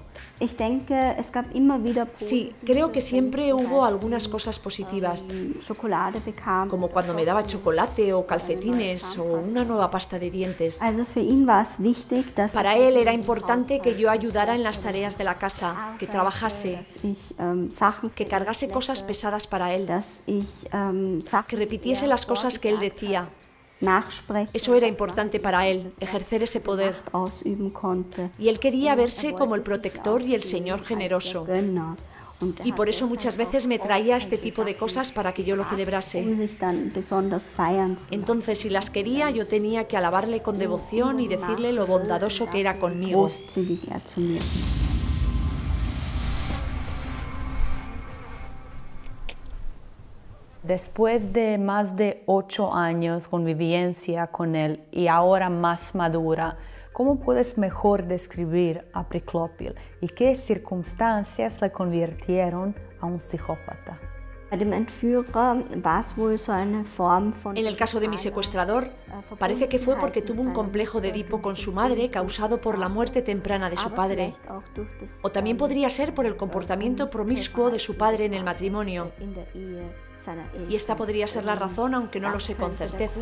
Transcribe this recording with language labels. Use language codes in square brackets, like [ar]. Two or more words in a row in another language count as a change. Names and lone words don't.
[de] Ich denke, es gab immer wieder [es] Sí, creo que siempre hubo algunas cosas positivas, [de] Schokolade bekam. [es] como cuando me daba chocolate o calcetines o una nueva pasta de dientes. [de] Also für ihn war es wichtig, dass [es] Para él era importante que yo ayudara en las tareas de la casa, que trabajase, [de] ich Sachen, [es] que cargase cosas pesadas para él, [de] dass ich Sachen [es] que repitiese las cosas que él decía. [de] nachsprechen, [es] Eso era importante para él, ejercer ese poder. [de] ausüben konnte. [es] Y él quería verse como el protector y el señor generoso. [de] Gönner. Und [es] Y por eso muchas veces me traía este tipo de cosas para que yo lo celebrase. [de] sich dann besonders feiern zu [es] Entonces, si las quería, yo tenía que alabarle con devoción y decirle lo bondadoso que era conmigo. [de] großzügig er zu mir. [es] Después de más de 8 años convivencia con él y ahora más madura, ¿Cómo puedes mejor describir a Priklopil y qué circunstancias le convirtieron a un psicópata? [de] Bei dem Entführer war es wohl so eine Form von [es] En el caso de mi secuestrador, parece que fue porque tuvo un complejo de Edipo con su madre causado por la muerte temprana de su padre. O también podría ser por el comportamiento promiscuo de su padre en el matrimonio. Y esta podría ser la razón, aunque no lo sé con certeza.